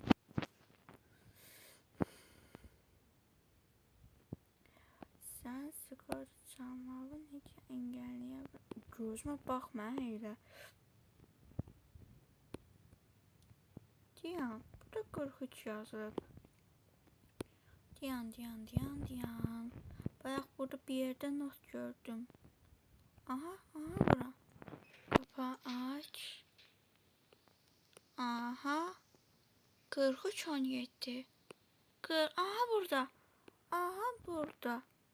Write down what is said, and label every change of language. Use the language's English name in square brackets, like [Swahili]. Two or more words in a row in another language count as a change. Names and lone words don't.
[Azerbaijani] Sən sigara çalmağı necə engelləyə bilər? Gözümə baxma elə. Diyan, burada 43 yazılıb. Diyan. [Turkish] Bayağı burada bir yerde not gördüm. Aha bura. Kapağı aç. Aha. 43-17. Aha burada. Aha burada.